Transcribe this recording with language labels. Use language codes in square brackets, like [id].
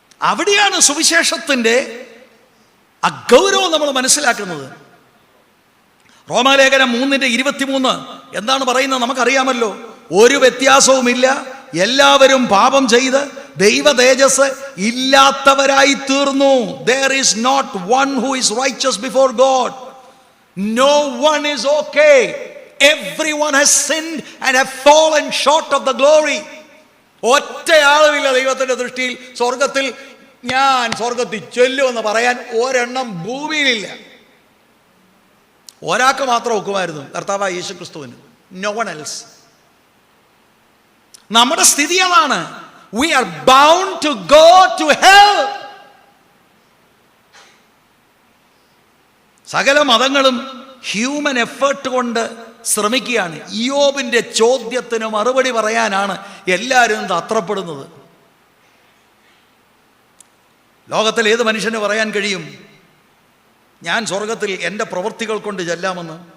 [ml] അവിടെയാണ് സുവിശേഷത്തിൻ്റെ അഗൗരവം നമ്മൾ മനസ്സിലാക്കുന്നത്. റോമാലേഖനം 3:23 എന്താണ് പറയുന്നത് നമുക്കറിയാമല്ലോ. ഒരു വ്യത്യാസവുമില്ല, എല്ലാവരും പാപം ചെയ്ത് ദൈവ തേജസ് ഇല്ലാത്തവരായി തീർന്നു. [en] There is not one who is righteous before God. No one is okay. Everyone has sinned and have fallen short of the glory. [ml] ഒറ്റയാളുമില്ല ദൈവത്തിൻ്റെ ദൃഷ്ടിയിൽ സ്വർഗത്തിൽ ഞാൻ സ്വർഗത്തിൽ ചെല്ലുമെന്ന് പറയാൻ ഒരെണ്ണം ഭൂമിയിലില്ല. ഒരാൾക്ക് മാത്രം ഒക്കുമായിരുന്നു, കർത്താവായ യേശു ക്രിസ്തുവിന്. [en] No one else. [ml] നമ്മുടെ സ്ഥിതി അതാണ്. [en] We are bound to go to hell. [ml] സകല മതങ്ങളും ഹ്യൂമൻ എഫേർട്ട് കൊണ്ട് ശ്രമിക്കുകയാണ്. ഇയ്യോബിൻ്റെ ചോദ്യത്തിന് മറുപടി പറയാനാണ് എല്ലാവരും തത്രപ്പെടുന്നത്. ലോകത്തിൽ ഏത് മനുഷ്യന് പറയാൻ കഴിയും ഞാൻ സ്വർഗത്തിൽ എൻ്റെ പ്രവൃത്തികൾ കൊണ്ട് ചെല്ലാമെന്ന്?